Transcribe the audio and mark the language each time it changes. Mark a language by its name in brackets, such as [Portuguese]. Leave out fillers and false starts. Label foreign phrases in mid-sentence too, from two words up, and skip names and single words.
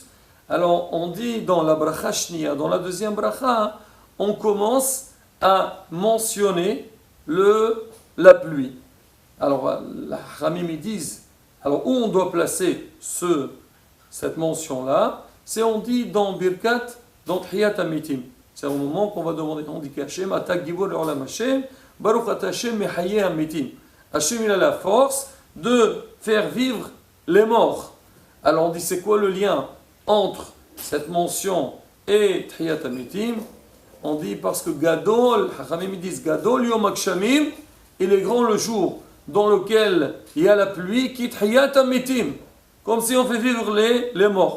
[French] Alors on dit dans la [Hebrew] ברכה שנייה, [French] dans la 2e bracha, on commence à mentionner la pluie. Alors la Ramim ils disent, alors où on doit placer cette mention-là, c'est on dit dans Birkat, dans [Hebrew] תחיית המתים. [French] C'est au moment qu'on va demander, on dit qu'Hachem, [Hebrew] אתה גיבור לעולם השם, ברוך אתה השם מחיה המתים. [French] Hachem il a la force de faire vivre les morts. Alors on dit c'est quoi le lien entre cette mention et [Hebrew] תחיית המתים? [French] On dit parce que Gadol, Hachamim disent [Hebrew] גדול יום הגשמים, [French] il est grand le jour dans lequel il y a la pluie, qui [Hebrew] תחיית המתים, [French] comme si on fait vivre les morts.